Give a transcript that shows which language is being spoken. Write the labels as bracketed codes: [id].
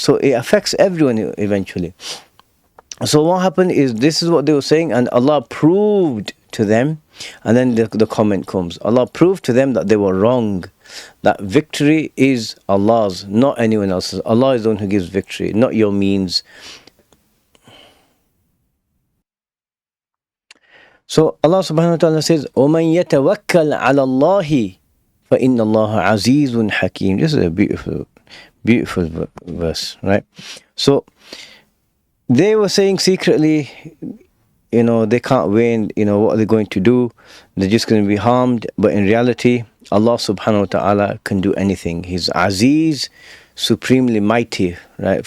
[en] So it affects everyone eventually. So what happened is, this is what they were saying, and Allah proved to them, and then the comment comes. Allah proved to them that they were wrong. That victory is Allah's, not anyone else's. Allah is the one who gives victory, not your means. So Allah subhanahu wa ta'ala says, [ar] وَمَنْ يَتَوَكَّلْ عَلَى اللَّهِ فَإِنَّ اللَّهَ عَزِيزٌ حَكِيمٌ. [en] This is a beautiful verse, right? So they were saying secretly, they can't win, what are they going to do? They're just going to be harmed. But in reality, Allah subhanahu wa ta'ala can do anything. He's Aziz, supremely mighty, right?